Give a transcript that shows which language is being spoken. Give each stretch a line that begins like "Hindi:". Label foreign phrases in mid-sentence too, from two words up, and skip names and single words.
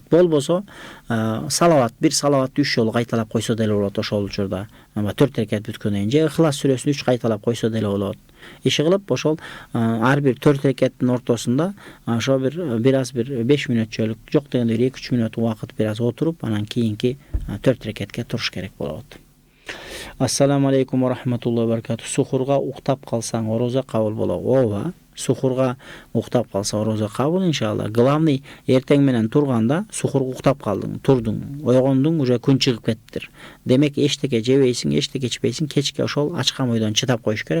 Kyrgyz: Болбосо салават, бир салаватты 3 жолу кайталап койсо деле болот ошол учурда. 4 рекет бүткөндөн кийин же Ихлас сүрөсүн 3 кайталап койсо деле болот. Иши кылып ошол ар бир 4 рекеттин ортосунда ошо бир аз бир 5 мүнөтчөлүк, жок дегенде 2-3 мүнөт убакыт бир аз отуруп, анан кийинки 4 рекетке туруш керек болот.
Arabic: السلام عليكم ورحمة الله وبركاته.
Kyrgyz: Сухурга уктап калсаң орозо кабыл болобу? Ооба. Сухурга уктап калса орозо кабыл иншалла. Главный эртең менен турганда сухурга уктап калдың, турдуң, ойгондуң, уже күн чыгып кеттир. Демек эчтеке жебейсиң, эчтеке ичпейсиң, кечке ошол ачкан ойдон чыдап коюш керек.